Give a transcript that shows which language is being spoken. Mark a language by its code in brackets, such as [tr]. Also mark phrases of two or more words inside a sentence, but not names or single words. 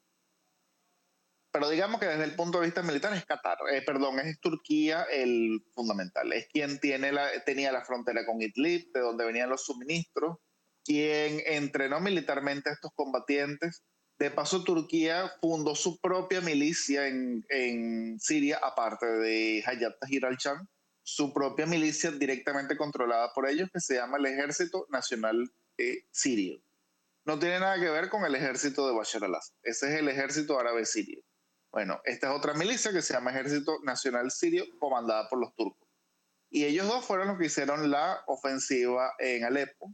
[es] Pero digamos que desde el punto de vista militar es Qatar, perdón, es Turquía el fundamental, es quien tenía la frontera con Idlib, de donde venían los suministros, quien entrenó militarmente a estos combatientes. De paso, Turquía fundó su propia milicia en Siria, aparte de Hayat Tahrir al-Sham, su propia milicia directamente controlada por ellos, que se llama el Ejército Nacional Sirio. No tiene nada que ver con el ejército de Bashar al-Assad, ese es el ejército árabe sirio. Bueno, esta es otra milicia que se llama Ejército Nacional Sirio, comandada por los turcos. Y ellos dos fueron los que hicieron la ofensiva en Alepo.